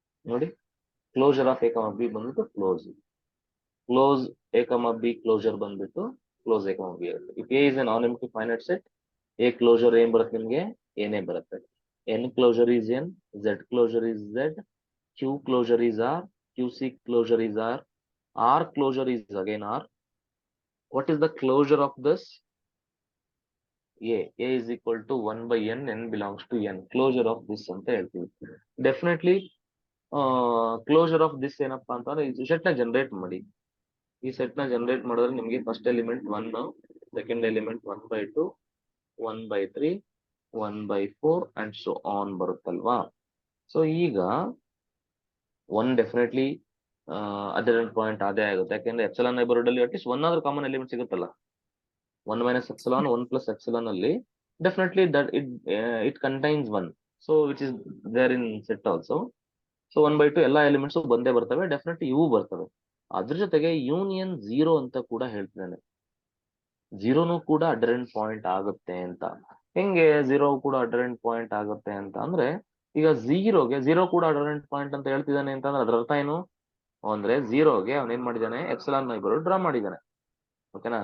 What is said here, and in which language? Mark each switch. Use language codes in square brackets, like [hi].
[kn] ನೋಡಿ closure of A B ಬಂದ್ಬಿಟ್ಟು close A B closure ಬಂದ್ಬಿಟ್ಟು ಕ್ಲೋಸ್ ಎ ಬಿ ಆಗುತ್ತೆ. [en] if A is A non empty finite set, A closure [kn] ಏನ್ ಬರುತ್ತೆ ನಿಮ್ಗೆ? ಏನೇ ಬರುತ್ತೆ. [en] N closure is N, Z closure is Z, Q closure is R, Q C closure is R closure is again R. What is the closure of this? A is equal to 1 by n, n belongs to n. Closure of this [kn] ಅಂತ ಹೇಳ್ತೀವಿ. Definitely closure of this ಏನಪ್ಪಾ ಅಂತಂದ್ರೆ ಈ set ನ generate ಮಾಡಿ. ಈ set ನ generate ಮಾಡಿದ್ರೆ ನಿಮಗೆ first element 1, second element 1/2, 1/3, 1/4 and so on ಬರುತ್ತಲ್ವಾ. So ಈಗ 1 ಡೆಫಿನೆಟ್ಲಿ ಅಡರೆಂಟ್ ಪಾಯಿಂಟ್ ಅದೇ ಆಗುತ್ತೆ. ಯಾಕೆಂದ್ರೆ ಎಪ್ಸಿಲಾನ್ ನೈಬರ್ಹುಡ್ ಅಲ್ಲಿ ಅಟ್ಲೀಸ್ಟ್ ಒನ್ ಆದ್ರೂ ಕಾಮನ್ ಎಲಿಮೆಂಟ್ ಸಿಗುತ್ತಲ್ಲ. [en] 1 minus epsilon, 1 plus epsilon ಅಲ್ಲಿ definitely that it contains 1. So which is there in set also. [kn] So 1/2 ಎಲ್ಲಾ elements ಬಂದೇ ಬರ್ತವೆ, ಡೆಫಿನೆಟ್ಲಿ ಇವು ಬರ್ತವೆ. ಅದ್ರ ಜೊತೆಗೆ ಯೂನಿಯನ್ 0 ಅಂತ ಕೂಡ ಹೇಳ್ತಿದ್ದಾನೆ. 0 ಕೂಡ ಅಡರೆಂಟ್ ಪಾಯಿಂಟ್ ಆಗುತ್ತೆ ಅಂತ. ಹೆಂಗೆ 0 ಕೂಡ ಅಡರೆಂಟ್ ಪಾಯಿಂಟ್ ಆಗುತ್ತೆ ಅಂತ ಅಂದ್ರೆ, ಈಗ 0 ಕೂಡ ಅಡರೆಂಟ್ ಪಾಯಿಂಟ್ ಅಂತ ಹೇಳ್ತಿದ್ದಾನೆ ಅಂತಂದ್ರೆ ಅದ್ರ ಅರ್ಥ ಏನು ಅಂದ್ರೆ 0ಗೆ ಅವನ್ ಏನ್ ಮಾಡಿದಾನೆ, ಎಪ್ಸಿಲಾನ್ ನೈಬರ್ಹುಡ್ ಡ್ರಾ ಮಾಡಿದಾನೆ. ಓಕೆನಾ?